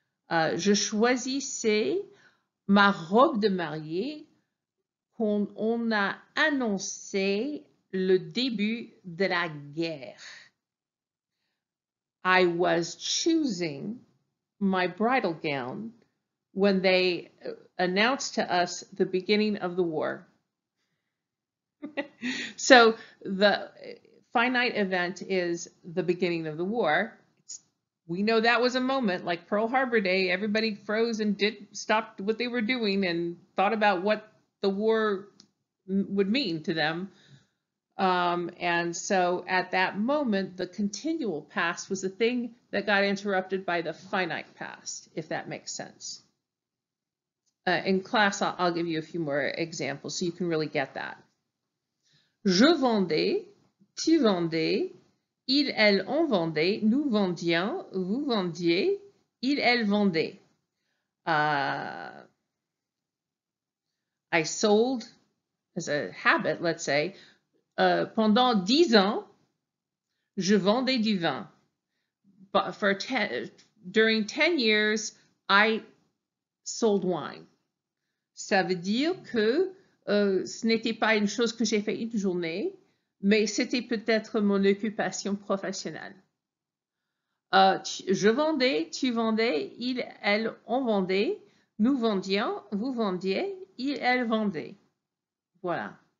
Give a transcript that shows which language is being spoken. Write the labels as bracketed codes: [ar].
[fr] Je choisissais ma robe de mariée quand on a annoncé le début de la guerre. [en] I was choosing my bridal gown when they announced to us the beginning of the war. So the finite event is the beginning of the war. We know that was a moment like Pearl Harbor Day. Everybody froze and stopped what they were doing and thought about what the war would mean to them. And so at that moment, the continual past was the thing that got interrupted by the finite past, if that makes sense. In class, I'll give you a few more examples so you can really get that. [fr] Je vendais, tu vendais, il, elle, on vendait, nous vendions, vous vendiez, il, elle vendait. [en] I sold, as a habit, let's say, [fr] pendant 10 ans, je vendais du vin. [en] But during 10 years, I sold wine. [fr] Ça veut dire que ce n'était pas une chose que j'ai fait une journée, mais c'était peut-être mon occupation professionnelle. Je vendais, tu vendais, il, elle, on vendait, nous vendions, vous vendiez, il, elle vendait. Voilà.